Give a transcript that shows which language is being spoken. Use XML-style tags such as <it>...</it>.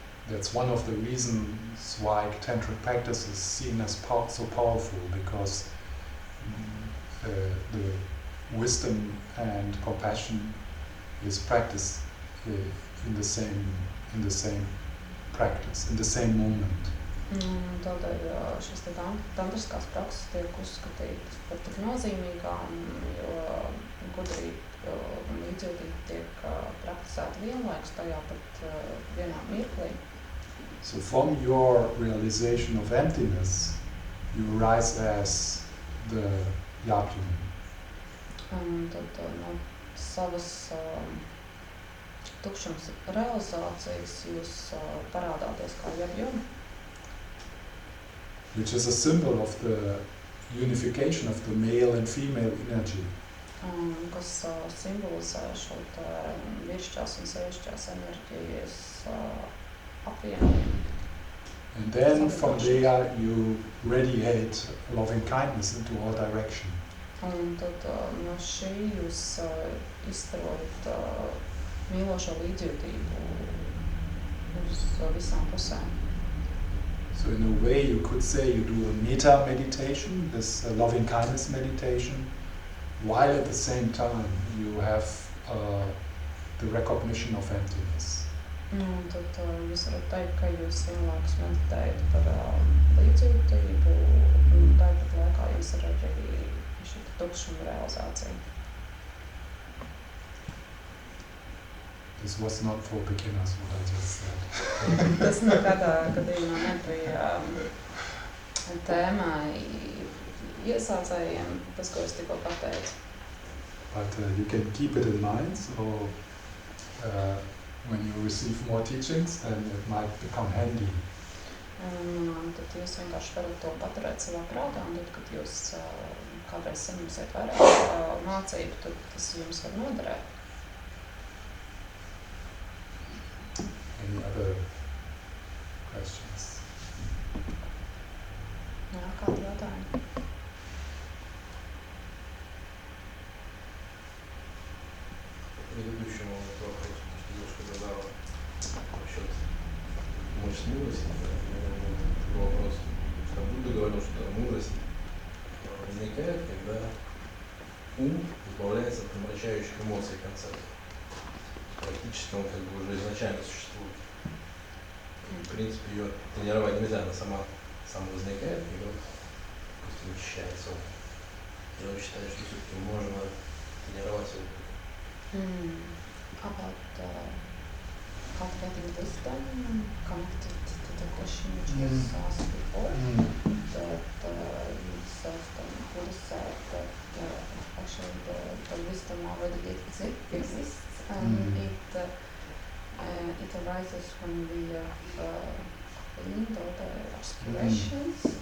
<en>That's one of the reasons why tantric practice is seen as so powerful, because the wisdom and compassion is practiced in the same practice, in the same moment.</en> <lv>Tādēļ šīs tantriskās prakses tiek uzskatītas par tik nozīmīgām, jo gudrība un līdzjūtība tiek praktisēta vienlaikus tajā pat vienā mirklī.</lv> <en>So from your realization of emptiness, you rise as the Yajuna.</en> <lv>Tad no savas tukšums realizācijas jūs parādāties kā Yajuna,</lv> <en>which is a symbol of the unification of the male and female energy.</en> <lv>Kas simbolizē šo vīrišķās un sievišķās enerģijas apvienojumu.</lv> <en>And then from there you radiate loving kindness into all direction.</en> <lv>Un tad no šī jūs izstarojat mīlošo līdzjūtību uz visām pusēm.</lv> <en>So in a way you could say you do a metta meditation, this loving kindness meditation, while at the same time you have the recognition of emptiness.</en> <lv>Tad jūs varat teikt, ka jūs vienlaikus meditējat par līdzjūtību, un tāpat laikā jums ir arī šī tukšuma realizācija.</lv> <en>This was not for beginners, what I just said.</en> <lv>Tas nekādā gadījumā nebija tēmā iesācējiem, tas, ko es tikko pateicu.</lv> <en>But you can keep it in mind, so when you receive more teachings, then it might become handy.</en> <lv>Tad jūs vienkārši varat to paturēt savā prātā, un tad, kad jūs kādreiz saņemsiet vairāk mācību, tad tas jums var noderēt.</lv> <en>Any other questions?</en> <lv>Jā, kādi jautājumi?</lv> <ru>Предыдущему вопросу, что девушка задала насчет мощь мудрости, вопрос, что Будда говорил, что мудрость возникает, когда ум избавляется от помрачающих эмоций и концептов. Практически он как бы уже изначально существует. И, в принципе, ее тренировать нельзя, она сама возникает, и вот, допустим, очищается. Я считаю, что все-таки можно тренировать его.</ru> <en>About cultivating wisdom, connected to the question which was asked before, that you said, Buddha said that actually the wisdom already exists, and it arises when we have cleaned all the aspirations.</en>